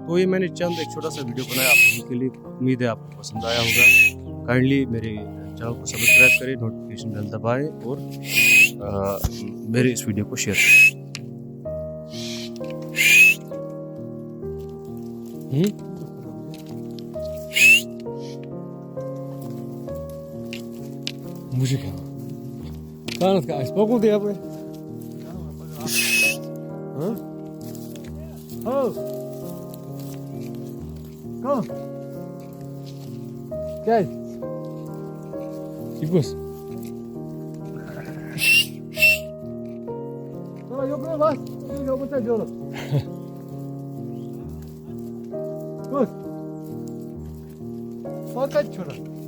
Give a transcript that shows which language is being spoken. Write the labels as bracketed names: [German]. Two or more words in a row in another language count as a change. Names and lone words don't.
[Hindi] तो ये मैंने चंद एक छोटा सा वीडियो बनाया आप लोगों के लिए। उम्मीद है आपको पसंद आया होगा। काइंडली मेरे चैनल को सब्सक्राइब करें, [English] notification bell [Hindi] दबाएं, और मेरे इस वीडियो को शेयर करें। [Dutch] Muziek aan. Kan het guys? Wat moet je hebben? Huh? Oh! Kom! Kijk! Die bus. [Turkish] yok bak. Yok bu da yolu. Dur. Fakat şuna.